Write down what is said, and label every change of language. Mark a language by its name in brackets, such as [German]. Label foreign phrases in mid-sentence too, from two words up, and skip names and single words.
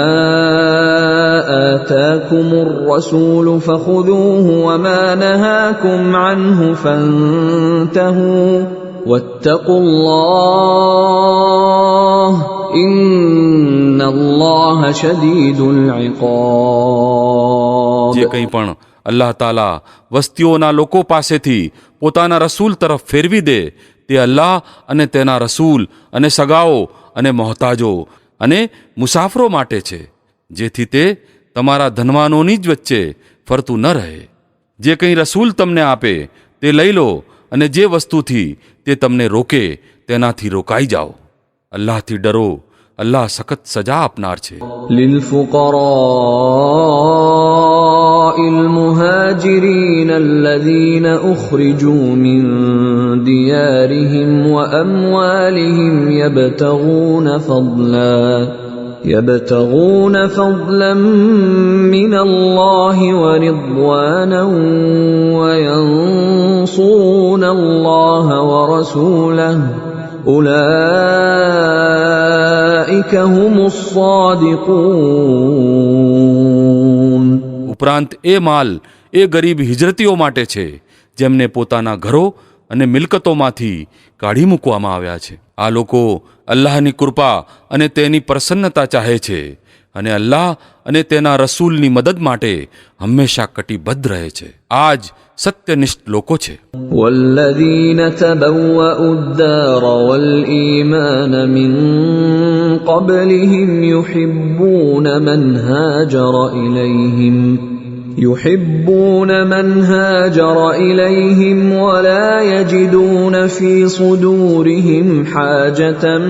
[Arabic] آتاكم الرسول فخذوه وما نهاكم عنه فانتهوا واتقوا الله إن الله شديد العقاب. [Gujarati] જે કંઈ પણ અલ્લાહ તાલા વસ્તીઓના લોકો પાસેથી પોતાના રસૂલ તરફ ફેરવી દે તે અલ્લાહ અને તેના રસૂલ અને સગાઓ અને મોહતાજો અને મુસાફરો માટે છે, જેથી તે તમારા ધનવાનોની જ વચ્ચે ફરતું ન રહે. જે કંઈ રસૂલ તમને આપે તે લઈ લો અને જે વસ્તુથી તે તમને રોકે તેનાથી રોકાઈ જાઓ. અલ્લાહથી ડરો, અલ્લાહ સખત સજા આપનાર છે. [Arabic] للفقراء المهاجرين الذين أخرجوا من ديارهم وأموالهم يبتغون فضلا من الله ورضوانا وينصرون الله ورسوله أولئك هم الصادقون. [Gujarati] ઉપરાંત એ માલ એ ગરીબ હિજરતીઓ માટે છે જેમને પોતાના ઘરો અને મિલકતોમાંથી કાઢી મૂકવામાં આવ્યા છે. આ લોકો અલ્લાહની કૃપા અને તેની પ્રસન્નતા ચાહે છે અને અલ્લાહ અને તેના રસૂલની મદદ માટે હંમેશા કટિબદ્ધ રહે છે. આ જ સત્યનિષ્ઠ લોકો છે. [Arabic] والذين تبوأوا الدار والإيمان من قبلهم يحبون من هاجر إليهم ولا يجدون في صدورهم حاجة